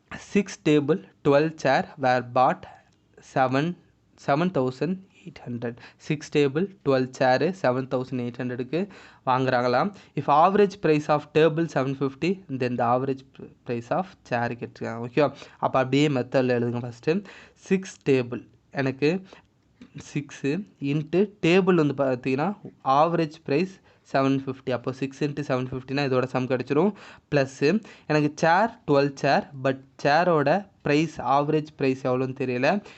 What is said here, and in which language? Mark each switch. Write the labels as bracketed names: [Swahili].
[English] 6 table 12 chair were bought 7,800 7,800. [Tamil] 6 table 12 chair 7,800க்கு வாங்குறாங்களாம். [English] If average price of table 750 then the average price of chair [Tamil] கேட்டிருக்காங்க. ஓகேவா? அப்போ அப்படியே மெத்தடில் எழுதுங்க. ஃபஸ்ட்டு 6 table எனக்கு 6 இன்ட்டு டேபிள் வந்து பார்த்தீங்கன்னா ஆவரேஜ் ப்ரைஸ் 750. அப்போ 6 × 750னா இதோட சம் கிடச்சிரும். ப்ளஸ்ஸு எனக்கு சேர் 12 சேர், பட் சேரோட ப்ரைஸ் ஆவரேஜ் ப்ரைஸ் எவ்வளோன்னு தெரியல.